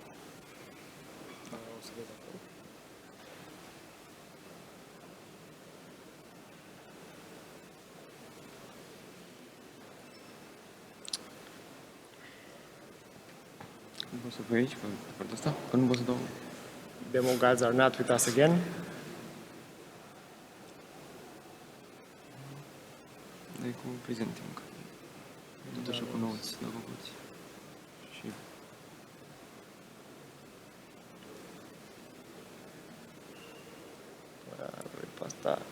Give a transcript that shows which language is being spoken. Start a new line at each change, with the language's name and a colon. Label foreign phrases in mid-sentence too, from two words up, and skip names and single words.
Romanian: O să vezi acolo. Nu pot să pui aici, pe partea asta? Că nu pot să dau...
English: Demo gods are not with us again.
Romanian: Dai cu presenting. Tot așa cu notes, da, făcuți. Și... Pe asta.